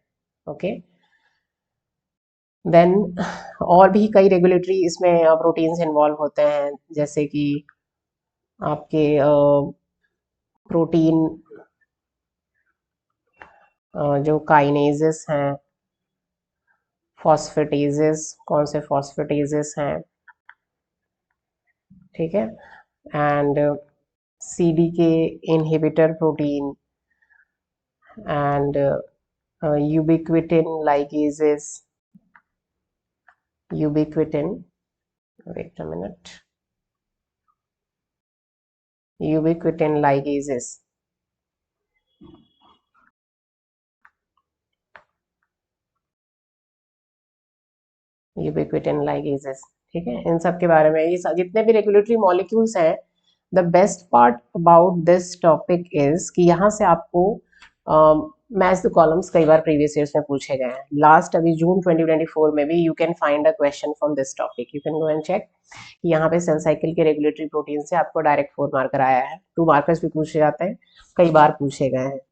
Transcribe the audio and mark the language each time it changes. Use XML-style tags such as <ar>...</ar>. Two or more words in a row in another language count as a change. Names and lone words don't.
<en>okay, then</en> <hi>और भी कई रेगुलेटरी इसमें</hi> <en>proteins involve</en> <hi>होते हैं, जैसे कि आपके प्रोटीन जो काइनेजेस हैं, फॉस्फेटेजेस, कौन से फॉस्फेटेजेस हैं। ठीक है,</hi> <en>and CDK inhibitor protein and ubiquitin ligases, ubiquitin, wait a minute, ubiquitin ligases, ubiquitin ligases।</en> <hi>ठीक है, इन सब के बारे में, ये जितने भी</hi> <en>regulatory molecules</en> <hi>हैं,</hi> <en>the best part about this topic is</en> <hi>कि यहाँ से आपको</hi> <en>match the columns</en> <hi>कई बार</hi> <en>previous years</en> <hi>में पूछे गए हैं। लास्ट अभी जून 2024 में भी</hi> <en>you can find a question from this topic, you can go and check</en> <hi>कि यहाँ पे सेल साइकिल के</hi> <en>regulatory protein</en> <hi>से आपको डायरेक्ट 4 मार्कर आया है, 2 मार्कर्स भी पूछे जाते हैं, कई बार पूछे गए हैं।</hi>